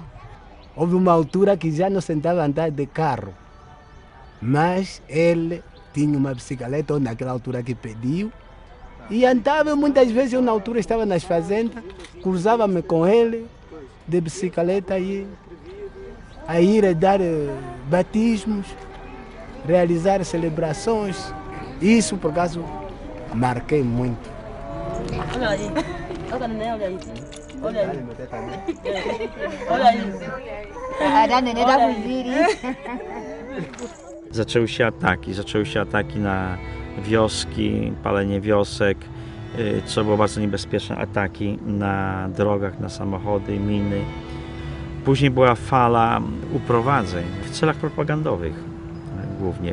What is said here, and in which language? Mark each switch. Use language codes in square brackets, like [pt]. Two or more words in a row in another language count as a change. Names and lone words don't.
[pt] Houve uma altura que já não sentava a andar de carro, mas ele tinha uma bicicleta, ou naquela altura que pediu, e andava muitas vezes, eu na altura estava nas fazendas, cruzava-me com ele de bicicleta a ir dar batismos, realizar celebrações. Isso, por acaso, marquei muito. Olha aí. Olha aí. Olha aí. Olha aí. [pl] Zaczęły się ataki na wioski, palenie wiosek, co było bardzo niebezpieczne, ataki na drogach, na samochody, miny. Później była fala uprowadzeń w celach propagandowych głównie.